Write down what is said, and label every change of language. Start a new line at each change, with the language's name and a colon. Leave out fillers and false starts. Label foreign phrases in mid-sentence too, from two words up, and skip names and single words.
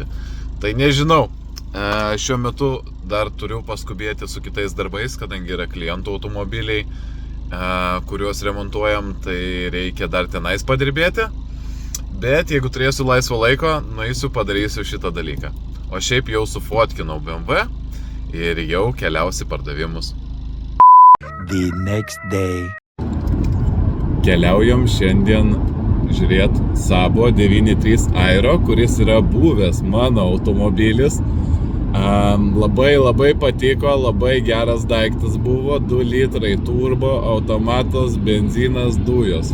Lithuanian: Tai nežinau, šiuo metu dar turiu paskubėti su kitais darbais, kadangi yra klientų automobiliai, kuriuos remontuojam, tai reikia dar tenais padirbėti. Bet jeigu turėsiu laisvo laiko, nueisiu padarysiu šitą dalyką. O šiaip jau sufotkinau BMW ir jau keliausi pardavimus.
English: The next day.
Lithuanian: Keliaujam šiandien žiūrėt Sabo 93 Aero, kuris yra buvęs mano automobilis. Labai patiko, labai geras daiktas buvo, 2 litrai turbo, automatas, benzinas, dujos.